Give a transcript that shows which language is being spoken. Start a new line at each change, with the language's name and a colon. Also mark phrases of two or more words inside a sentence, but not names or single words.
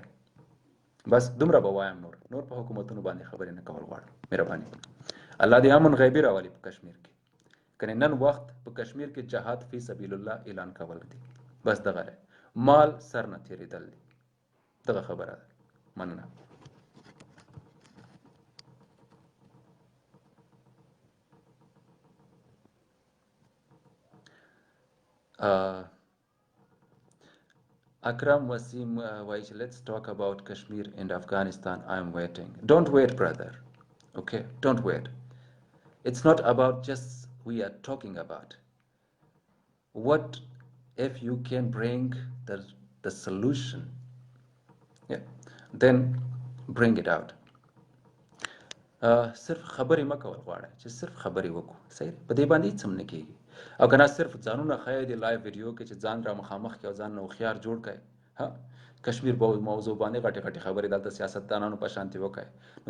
Pashto: بس دومره به وایم، نور په حکومتونو باندې خبرې نه کول غواړم. مهرباني الله دې امن غیبي راولي په کشمیر کې. کنه نن وخت په کشمیر کې جهاد
Arabic: فی سبیل الله
Pashto: اعلان کول دي. بس دغه مال سر نه تیریدل دي. دغه خبره ده. مننه.
English: Akram Wasim Waish, let's talk about Kashmir and Afghanistan. I'm waiting. Don't wait, brother. Okay, don't wait. It's not about just we are talking about. What if you can bring the solution? Yeah, then bring it out.
Pashto: صرف خبرې مه کول غواړه چې صرف خبرې وکړو صحیح په دې باندې هیڅ هم نه کېږي او که نه صرف ځانونه ښایي د
English: live video
Pashto: کې چې ځان را مخامخ کړي او ځان نه هوښیار جوړ کړي ها کشمیر موضوع باندې غټې غټې خبرې دلته سیاستدانانو په شانتي وکړي نو